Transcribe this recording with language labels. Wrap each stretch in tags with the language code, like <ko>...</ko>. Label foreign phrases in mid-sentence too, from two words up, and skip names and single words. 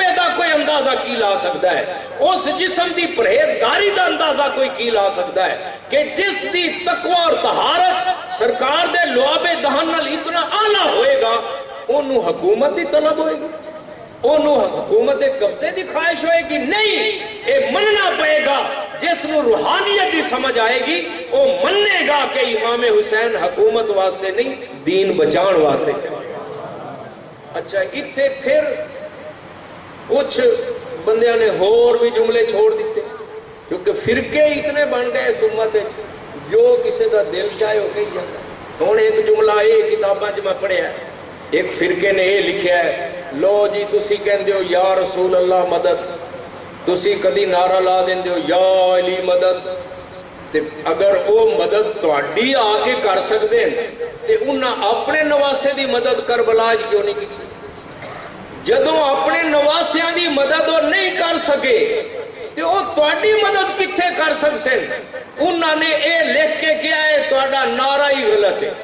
<pa>دا کوئی اندازہ کی لا سکتا ہے اس جسم دی پرہیزگاری دا اندازہ کوئی کی لا سکتا ہے کہ جس دی تقوی اور طہارت سرکار دے لعاب دہن نال اتنا اعلیٰ ہوئے گا انہوں حکومت دی طلب ہوئے گی انہوں حکومت قبضے دی خواہش ہوئے گی نہیں اے مننا پائے گا جس نو روحانیت دی سمجھ آئے گی وہ مننے گا کہ امام حسین حکومت واسطے نہیں دین بچان واسطے چلے اچھا اتھے پھر کچھ بندیاں نے اور بھی جملے چھوڑ دیتے کیونکہ فرقے اتنے بن گئے اس امت جو کسی دا دل چاہے ہو کہی جاتا ہوں ایک جملہ یہ کتاباں میں پڑھیا ہے ایک فرقے نے یہ لکھیا ہے لو جی تسی کہندے ہو</pa> <ar>یا رسول اللہ</ar> <pa>مدد تسی کدی نعرہ لا دیندے ہو یا علی مدد ਤੇ ਅਗਰ ਉਹ ਮਦਦ ਤੁਹਾਡੀ ਆ ਕੇ ਕਰ ਸਕਦੇ ਨੇ ਤੇ ਉਹਨਾਂ ਆਪਣੇ ਨਵਾਸੇ ਦੀ ਮਦਦ ਕਰਬਲਾ 'ਚ ਕਿਉਂ ਨਹੀਂ ਕੀਤੀ? ਜਦੋਂ ਆਪਣੇ ਨਵਾਸਿਆਂ ਦੀ ਮਦਦ ਉਹ ਨਹੀਂ ਕਰ ਸਕੇ ਤੇ ਉਹ ਤੁਹਾਡੀ ਮਦਦ ਕਿੱਥੇ ਕਰ ਸਕਦੇ? ਉਹਨਾਂ ਨੇ ਇਹ ਲਿਖ ਕੇ ਕਿਹਾ ਹੈ ਤੁਹਾਡਾ ਨਾਰਾ ਹੀ ਗਲਤ ਹੈ।</pa>